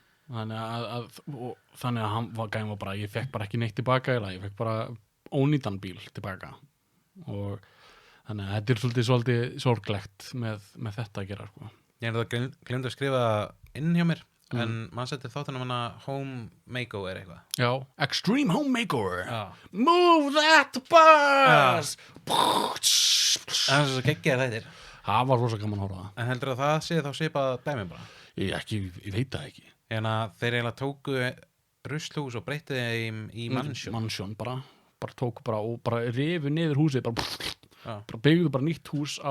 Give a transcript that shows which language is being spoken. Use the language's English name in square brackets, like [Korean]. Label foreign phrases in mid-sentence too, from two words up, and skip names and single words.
[Icelandic] Þannig að hann var bara, ég fekk bara ekki neitt tilbaka eða ég fekk bara ónýtan bíl tilbaka og þannig að þetta svolítið sorglegt með þetta að gera, sko. Ég glemdi að skrifa inn hjá mér en mann setti þáttunum hana Home Makeover eitthvað. Já, Extreme Home Makeover. Já. [English] Move that bus. [Icelandic] Það er svo geggjaðir þættir. Það var rosa gaman að horfa á það. En heldur að það sé þá svipað dæmi bara? Ég veit það ekki. En að þeir eiginlega tóku ruslhús og breyttu þeim í mannsjón. Mannsjón bara tóku bara og bara rifu niður húsið, bara byggðu bara nýtt hús á